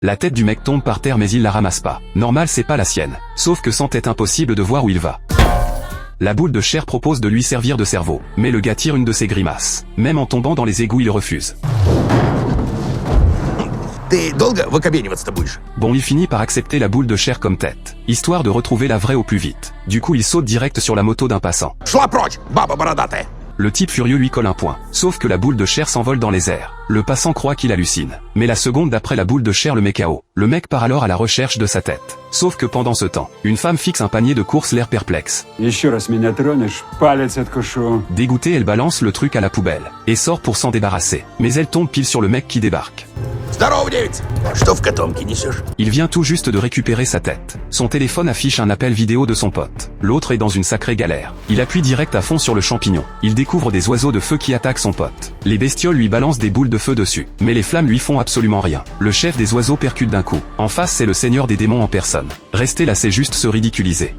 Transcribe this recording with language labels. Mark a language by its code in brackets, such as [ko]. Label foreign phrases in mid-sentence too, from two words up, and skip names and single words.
[fr] La tête du mec tombe par terre mais il la ramasse pas. Normal, c'est pas la sienne. Sauf que sans tête, impossible de voir où il va. La boule de chair propose de lui servir de cerveau, mais le gars tire une de ses grimaces. Même en tombant dans les égouts, il refuse. [ru] Ты долго выкобениваться-то будешь? [fr] Bon, il finit par accepter la boule de chair comme tête, histoire de retrouver la vraie au plus vite. Du coup, il saute direct sur la moto d'un passant. [ru] Шла прочь, баба бородатая! [fr] Le type furieux lui colle un poing, sauf que la boule de chair s'envole dans les airs. Le passant croit qu'il hallucine. Mais la seconde d'après la boule de chair le met KO. Le mec part alors à la recherche de sa tête. Sauf que pendant ce temps, une femme fixe un panier de course l'air perplexe. [ru] Еще раз меня тронешь, палец откушу. [fr] Dégoûtée, elle balance le truc à la poubelle, et sort pour s'en débarrasser. Mais elle tombe pile sur le mec qui débarque. [ru] Здорово, девица! Что в котомке несешь? [fr] Il vient tout juste de récupérer sa tête. Son téléphone affiche un appel vidéo de son pote. L'autre est dans une sacrée galère. Il appuie direct à fond sur le champignon. Il découvre des oiseaux de feu qui attaquent son pote. Les bestioles lui balancent des boules de feu dessus. Mais les flammes lui font absolument rien. Le chef des oiseaux percute d'un coup. En face, c'est le seigneur des démons en personne. Rester là, c'est juste se ridiculiser.